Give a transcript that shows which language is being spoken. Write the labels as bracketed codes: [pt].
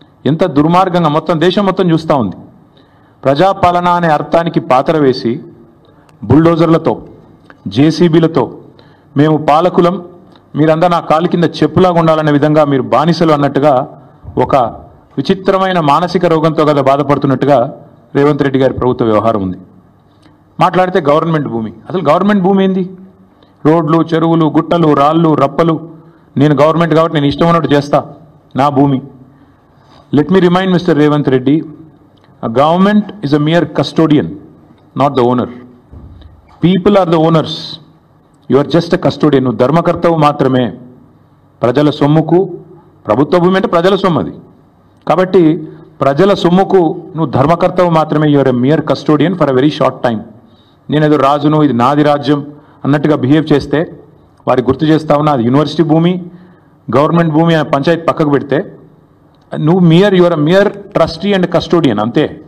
[te] ఎంత దుర్మార్గంగా మొత్తం దేశం మొత్తం చూస్తూ ఉంది. ప్రజాపాలన అనే అర్థానికి పాత్ర వేసి బుల్డోజర్లతో, జేసీబీలతో మేము పాలకులం, మీరంతా నా కాలు కింద చెప్పులాగా ఉండాలనే విధంగా మీరు బానిసలు అన్నట్టుగా ఒక విచిత్రమైన మానసిక రోగంతో కదా బాధపడుతున్నట్టుగా రేవంత్ రెడ్డి గారి ప్రభుత్వ వ్యవహారం ఉంది. మాట్లాడితే గవర్నమెంట్ భూమి, అసలు గవర్నమెంట్ భూమి ఏంది? రోడ్లు, చెరువులు, గుట్టలు, రాళ్ళు, రప్పలు నేను గవర్నమెంట్ కాబట్టి నేను ఇష్టం ఉన్నట్టు చేస్తా, నా భూమి. [en] Let me remind mister Revanth Reddy, a government is a mere custodian, not the owner. People are the owners. You are just a custodian. [te] నువ్వు ధర్మకర్తవు మాత్రమే. ప్రజల సొమ్ముకు, ప్రభుత్వ భూమి అంటే ప్రజల సొమ్ము అది కాబట్టి ప్రజల సొమ్ముకు నువ్వు ధర్మకర్తవు మాత్రమే. [en] You are a mere custodian for a very short time. [te] నేనేదో రాజును, ఇది నాది రాజ్యం అన్నట్టుగా బిహేవ్ చేస్తే వారికి గుర్తు చేస్తా ఉన్నా, అది యూనివర్సిటీ భూమి, గవర్నమెంట్ భూమి అనే పంచాయతీ పక్కకు పెడితే నువ్వు [en] your mere trustee and custodian, [te] అంతే.